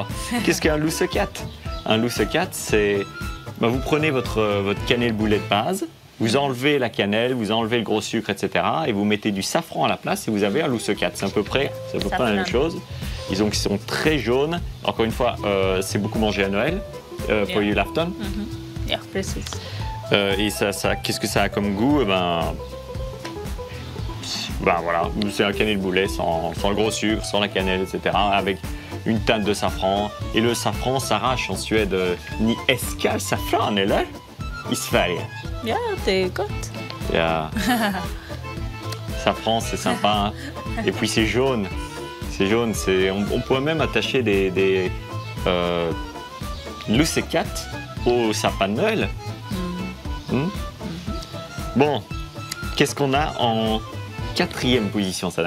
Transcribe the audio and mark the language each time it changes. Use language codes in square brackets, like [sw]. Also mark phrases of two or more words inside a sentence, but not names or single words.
[fr] Qu'est-ce qu'un lussekat? Un lussekat, c'est... vous prenez votre cannelle boulet de base, vous enlevez la cannelle, vous enlevez le gros sucre, etc. et vous mettez du safran à la place et vous avez un lussekat. C'est à peu près la même chose. Ils sont très jaunes. Encore une fois, c'est beaucoup mangé à Noël pour Julafton. [sv] Yeah, precis. [fr] Et ça, qu'est-ce que ça a comme goût? Voilà, c'est un cannelle boulet sans le gros sucre, sans la cannelle, etc. Avec une teinte de safran. Et le safran s'arrache en Suède. [sv] Ni älskar safran, eller? I Sverige. Ja, det är gott. Yeah. [fr] Safran, c'est sympa. Hein. Et puis c'est jaune. C'est jaune. On pourrait même attacher des lussekat au sapin de Noël. Bon, qu'est-ce qu'on a en 4e position, Sana?